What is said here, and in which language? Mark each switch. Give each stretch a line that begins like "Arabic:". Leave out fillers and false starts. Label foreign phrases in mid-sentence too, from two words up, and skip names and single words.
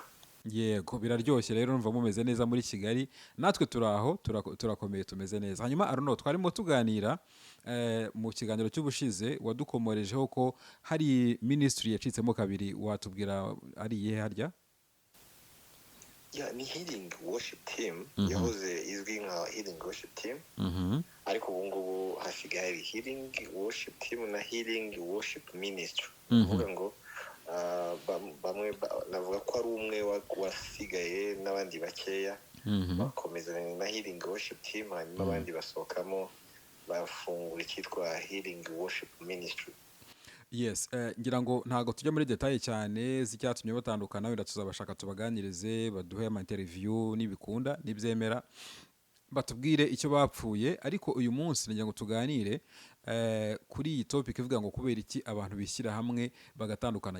Kinyarwanda: Yego, biraryoshye rero, numva mumeze neza muri Kigali. Natwe turaho turakomeye, tumeze neza. Hanyuma Arno, twarimo tuganira mu kiganiro cy'ubushize wadukomorejeho ko hari ministry yacitsemo kabiri. Watubwira ari iyihe harya?
English: ni healing worship team Mhm.
Kinyarwanda: yahoze izwi nka
English: healing worship team, Mhm.
Kinyarwanda: ariko ubu ngubu hasigaye hari
English: healing worship team
Kinyarwanda: na
English: healing worship ministry. Mhm.
Kinyarwanda: Uvuga ngo bamwe navuga ko ari umwe wasigaye n'abandi bakeya Mhm. bakomezanya na
English: healing worship team,
Kinyarwanda: hanyuma abandi basohokamo bafungura icyitwa
English: healing worship ministry.
Kinyarwanda: Yes, ngira ngo ntago tujya muri detaye cyane z'icyatumye batandukana, wenda tuzabashaka tubaganirize baduhe ama interview nibikunda nibyemera batubwire icyo bapfuye, ariko uyu munsi nagira ngo tuganire kuri iyi topic ivuga ngo kubera iki abantu bishyira hamwe bagatandukana.